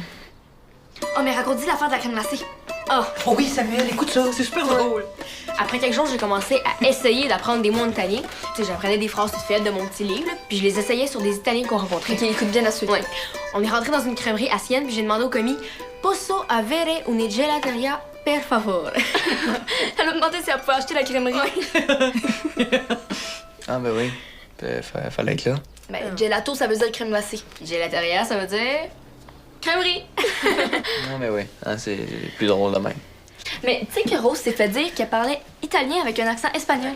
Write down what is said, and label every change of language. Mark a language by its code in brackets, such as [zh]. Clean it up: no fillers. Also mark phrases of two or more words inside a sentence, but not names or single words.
[fr] Oh, mais raconte l'affaire de la crème glacée. Ah, Oh oui, Samuel, écoute ça, c'est super drôle. après quelques jours, j'ai commencé à essayer d'apprendre des mots en italien. Tu sais, j'apprenais des phrases toutes faites de mon petit livre, là, puis je les essayais sur des Italiens qu'on rencontrait. Ok, écoute bien la suite. Ouais. On est rentré dans une crèmerie à Sienne, puis j'ai demandé au commis [it] Posso avere una gelateria per favore? [fr] Elle a demandé si elle pouvait acheter la crèmerie. Ah, ben oui. Fallait être là. Ben, gelato, ça veut dire crème glacée. Puis gelateria, ça veut dire crèmerie. Ah, ben oui. Ah, c'est plus drôle de même. Mais tu sais que Rose s'est fait dire qu'elle parlait italien avec un accent espagnol.